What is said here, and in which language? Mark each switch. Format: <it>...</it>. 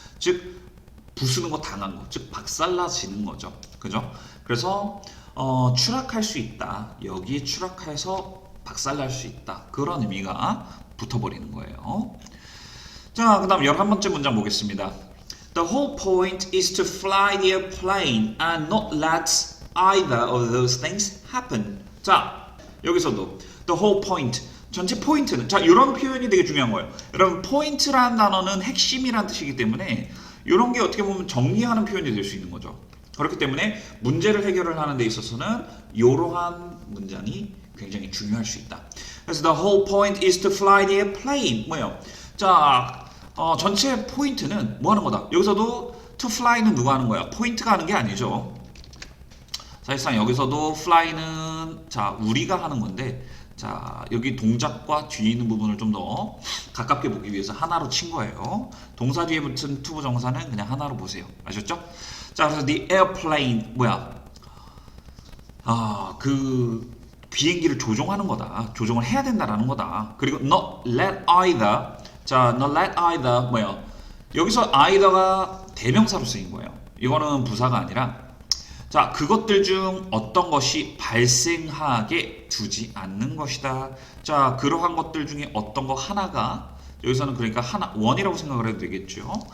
<ko>즉 부수는 거 당한 거, 즉 박살나지는 거죠. 그죠? 그래서 추락할 수 있다. 여기에 추락해서 박살날 수 있다. 그런 의미가 붙어버리는 거예요. 자, 그 다음 11번째 문장 보겠습니다.</ko> <en>The whole point is to fly the airplane and not let either of those things happen.</en> <ko>자, 여기서도</ko> <en>the whole point,</en> <ko>전체 포인트는, 자, 이런 표현이 되게 중요한 거예요. 여러분, 포인트라는 단어는 핵심이라는 뜻이기 때문에 이런 게 어떻게 보면 정리하는 표현이 될 수 있는 거죠. 그렇기 때문에 문제를 해결을 하는 데 있어서는 이러한 문장이 굉장히 중요할 수 있다.</ko> <en>그래서 the whole point is to fly the airplane.</en> <ko>뭐예요? 자, 전체 포인트는 뭐 하는 거다? 여기서도 to fly는 누가 하는 거야? 포인트가 하는 게 아니죠. 사실상 여기서도 fly는 자, 우리가 하는 건데, 자, 여기 동작과 뒤에 있는 부분을 좀 더 가깝게 보기 위해서 하나로 친 거예요. 동사 뒤에 붙은 to 부정사는 그냥 하나로 보세요. 아셨죠? 자, 그래서</ko> <en>the airplane</en> <ko>뭐야? 그 비행기를 조종하는 거다. 조종을 해야 된다라는 거다.</ko> <en>그리고 not let either. 자, not let either</en> <ko>뭐야? 여기서 either가 대명사로 쓰인 거예요. 이거는 부사가 아니라 자, 그것들 중 어떤 것이 발생하게 두지 않는 것이다. 자, 그러한 것들 중에 어떤 거 하나가 여기서는 그러니까 하나 원이라고 생각을 해도 되겠죠.</ko>